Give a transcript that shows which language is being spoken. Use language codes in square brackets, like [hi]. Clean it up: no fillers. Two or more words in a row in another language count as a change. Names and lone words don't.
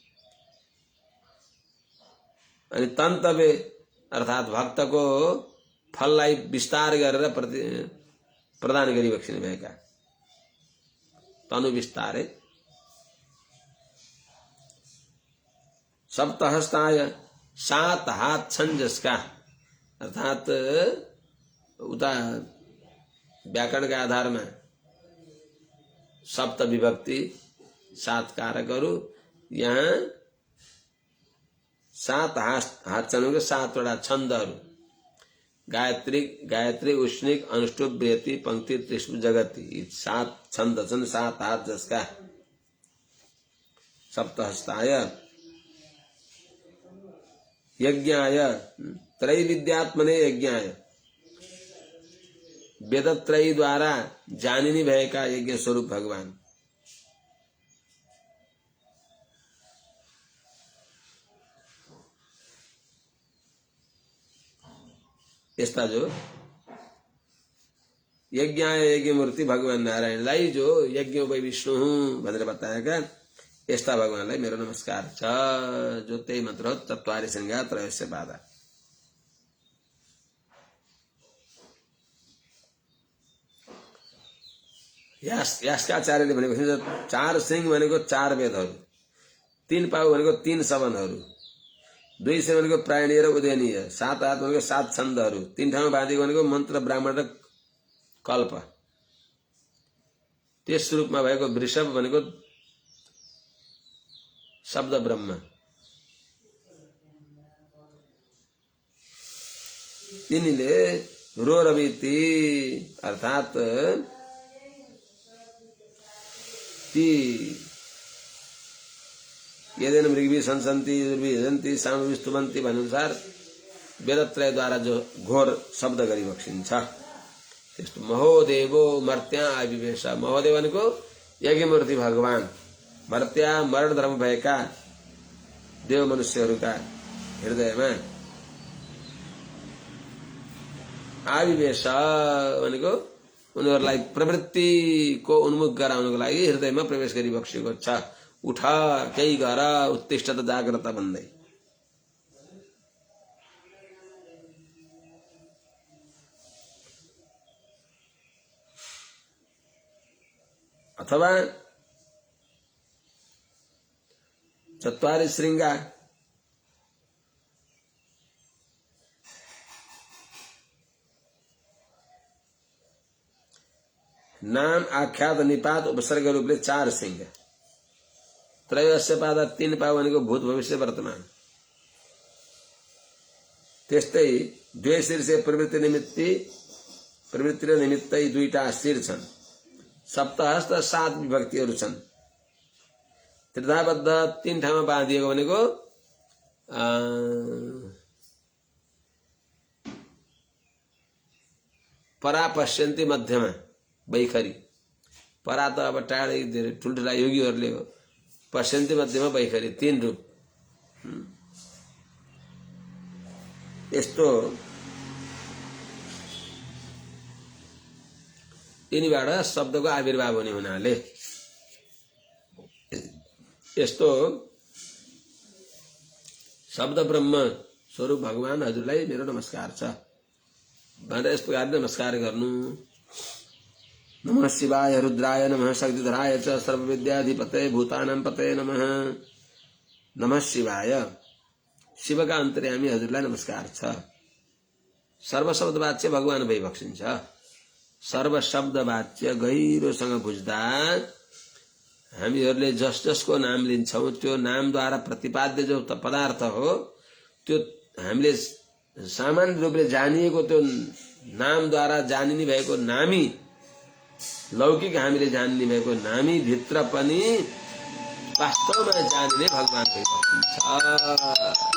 [ne] अनि तन्तवे अर्थात भक्तको फललाई विस्तार गरेर प्रदान गरिबक्सिने भएका, तनु विस्तारे। सप्तहस्ताय 7 हात छन् जसका, अर्थात उता व्याकरणका आधारमा सप्त विभक्ति 7 कारकहरू, यहाँ 7 हात छन्, 7 वटा छन्दहरू, गायत्री गायत्री उष्णिक अनुष्टुप बृहति पंक्ति त्रिष्टु जगति, 7 छन्द छन्, 7 हात जसका। [sa] सप्तहस्ताय यज्ञाय त्रैविद्यात्मने यज्ञाय, [ne] वेदत्रयी द्वारा जानिनी भएका यज्ञ स्वरूप भगवान। यस्ता जो यज्ञ मूर्ति भगवान नारायणलाई जो [sa] यज्ञ वै विष्णु [ne] हुँ भनेर बताएका यस्ता भगवानलाई मेरो नमस्कार छ। जो त्यही मन्त्र हो, [sa] चत्वारि शृङ्गा त्रयोस्य पादा। [ne] यास्काचार्यले भनेको चार सिंह भनेको चार वेदहरू, तीन पाउ भनेको तीन सवनहरू, दुई से भनेको प्रायणीय र उदयनीय, सात हात भनेको सात छन्दहरू, तीन ठाउँमा बाँधिएको भनेको मन्त्र ब्राह्मण र कल्प। त्यस रूपमा भएको वृषभ भनेको शब्द ब्रह्म। तिनीले रोरवीति अर्थात [sa] ती यदेन मृगवी संसन्ति दुर्विजन्ति सामूहि स्तुवन्ति [ne] भनेअनुसार वेदत्रयद्वारा जो घोर शब्द गरी बक्सिन्छ। [sa] त्यस्तो महोदेवो मर्त्या आविवेश। [ne] महोदेव भनेको यज्ञमूर्ति भगवान, मर्त्या मरण धर्म भएका देव मनुष्यहरूका हृदयमा आविवेश भनेको उनीहरूलाई प्रवृत्तिको उन्मुख गराउनको लागि हृदयमा प्रवेश गरी बक्सिएको छ। उठ केही गर, [sa] उत्तिष्ठ त जाग्रत [ne] भन्दै। [sa] अथवा चत्वारि शृङ्गा नाम [ne] आख्यात निपात उपसर्ग रूपले चार सिंह, [sa] त्रयोस्य पादा [ne] तीन पाउ भनेको भूत भविष्य वर्तमान। त्यस्तै [sa] द्वे शीर्षे [ne] प्रवृत्ति र निमित्तै दुईटा शिर छन्। सप्तहस्त सात विभक्तिहरू छन्। त्रिधाबद्ध तीन ठाउँमा बाँधिएको भनेको परा पश्यन्ति मध्यमा बैखरी। परा त अब टाढै धेरै ठुल्ठुला योगीहरूले हो, पश्यन्ति मध्यमा बैखरी, तीन रूप। यस्तो यिनीबाट शब्दको आविर्भाव हुने हुनाले यस्तो शब्द ब्रह्म स्वरूप भगवान हजुरलाई मेरो नमस्कार छ भनेर यस प्रकारले नमस्कार गर्नु। [sa] नमः शिवाय रुद्राय नमः शक्तिधराय च सर्वविद्याधिपतये भूतानां पतये नमः। नमः शिवाय, [ne] शिवका अन्तर्यामी हजुरलाई नमस्कार छ। सर्व शब्द वाच्य भगवान भई बक्सिन्छ। सर्व शब्द वाच्य गहिरोसँग बुझ्दा हामीहरूले जसको नाम लिन्छौं त्यो नामद्वारा प्रतिपाद्य जो पदार्थ हो त्यो हामीले सामान्य रूपले जानिएको त्यो नामद्वारा जानिने भएको नामी लौकिक हामीले जानिने भएको नामी भित्र पनि वास्तवमा जानिने भगवान भई बक्सिन्छ।